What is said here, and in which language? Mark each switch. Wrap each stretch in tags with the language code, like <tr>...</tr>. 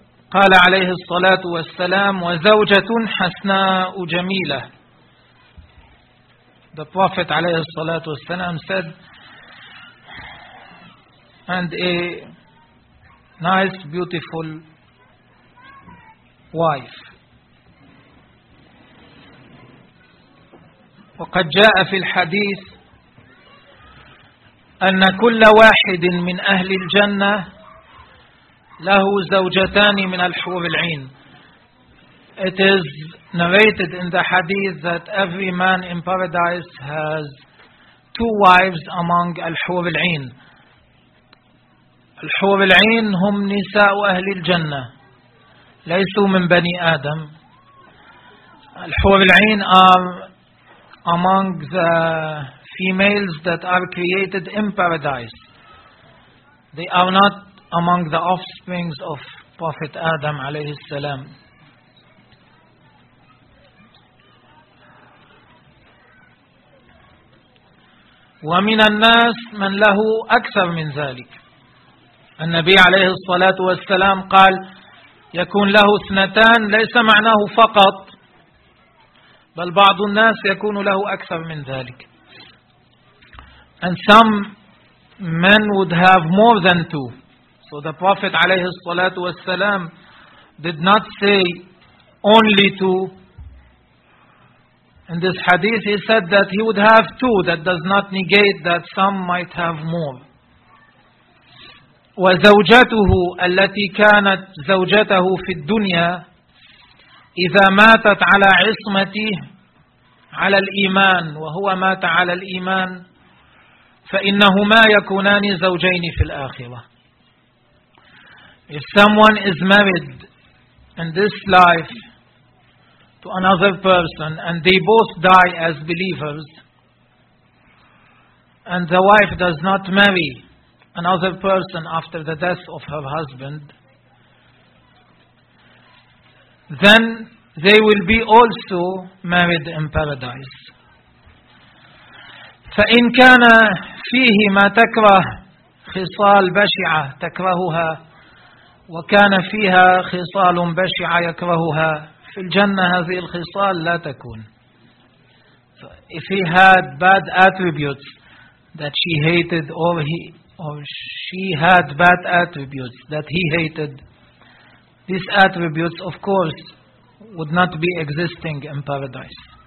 <ar>قال عليه الصلاة والسلام وزوجة حسناء جميلة.</ar> <en>The Prophet</en> <ar>عليه الصلاة والسلام</ar> <en>said, and a nice, beautiful wife.</en> <ar>وقد جاء في الحديث أن كل واحد من أهل الجنة له زوجتان من الحور العين.</ar> <en>It is narrated in the hadith that every man in paradise has two wives among الحور العين.</en> <ar>الحور العين هم نساء أهل الجنة، ليسوا من بني آدم.</ar> <en>الحور العين are among the females that are created in paradise. They are not among the offsprings of Prophet Adam</en> <ar>alayhi salam. ومن الناس من له أكثر من ذلك. النبي عليه الصلاة والسلام قال يكون له اثنتان، ليس معناه فقط، بل بعض الناس يكون له أكثر من ذلك.</ar> <en>And some men would have more than two. So the Prophet</en> <ar>عليه الصلاة والسلام</ar> <en>did not say only two. In this hadith he said that he would have two. That does not negate that some might have more.</en> <ar>وزوجته التي كانت زوجته في الدنيا إذا ماتت على عصمته على الإيمان وهو مات على الإيمان فإنهما يكونان زوجين في الآخرة.</ar> <en>If someone is married in this life to another person and they both die as believers, and the wife does not marry another person after the death of her husband, then they will be also married in paradise.</en> <ar>فإن كان فيه ما تكره خصال بشعة تكرهها وكان فيها خصال بشعة يكرهها في الجنة هذه الخصال لا تكون.</ar> <en>So if he had bad attributes that she hated, or she had bad attributes that he hated, these attributes of course would not be existing in paradise.</en>